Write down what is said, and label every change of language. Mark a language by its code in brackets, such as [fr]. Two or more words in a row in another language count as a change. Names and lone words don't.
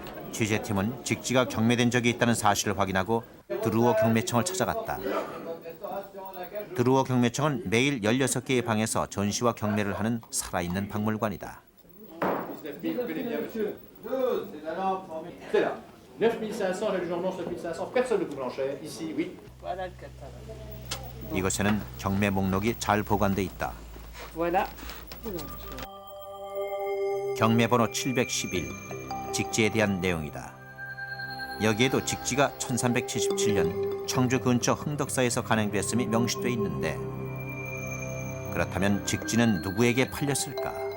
[ko] 취재팀은 직지가 경매된 적이 있다는 사실을 확인하고 드루어 경매청을 찾아갔다. 드루어 경매청은 매일 16개의 방에서 전시와 경매를 하는 살아있는 박물관이다. [fr] C'est là. 9500, la Journaux 9500, personne ne vous l'enchère. Ici, oui. Voilà le catalogue. [ko] 이곳에는 경매 목록이 잘 보관돼 있다. [fr] Voilà. [ko] 경매번호 711, 직지에 대한 내용이다. 여기에도 직지가 1377년 청주 근처 흥덕사에서 간행됐음이 명시돼 있는데 그렇다면 직지는 누구에게 팔렸을까?